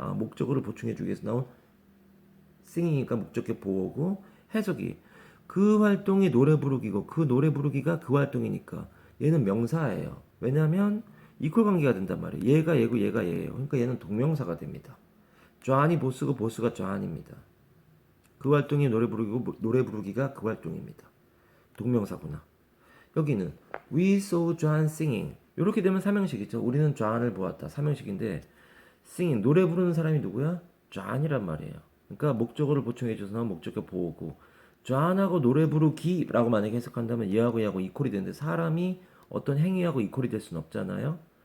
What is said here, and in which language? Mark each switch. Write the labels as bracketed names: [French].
[Korean] 아, 목적어를 보충해 주기 위해서 나온 sing이니까 목적격 보호고 해석이 그 활동이 노래 부르기고 그 노래 부르기가 그 활동이니까 얘는 명사예요. 왜냐하면 이퀄 관계가 된단 말이에요. 얘가 얘고 얘가 얘예요. 그러니까 얘는 동명사가 됩니다. 존이 보스고 보스가 존입니다. 그 활동이 노래 부르기고 노래 부르기가 그 활동입니다. 동명사구나. 여기는 [English] We saw John singing. [Korean] 이렇게 되면 삼형식이죠. 우리는 존을 보았다. 삼형식인데 singing 노래 부르는 사람이 누구야? 존이란 말이에요. 그러니까 목적어를 보충해줘서 나온 목적격 보호고 존하고 노래 부르기라고 만약에 해석한다면 얘하고 얘하고 이퀄이 되는데 사람이 어떤 행위하고 이퀄이 될 수는 없잖아요.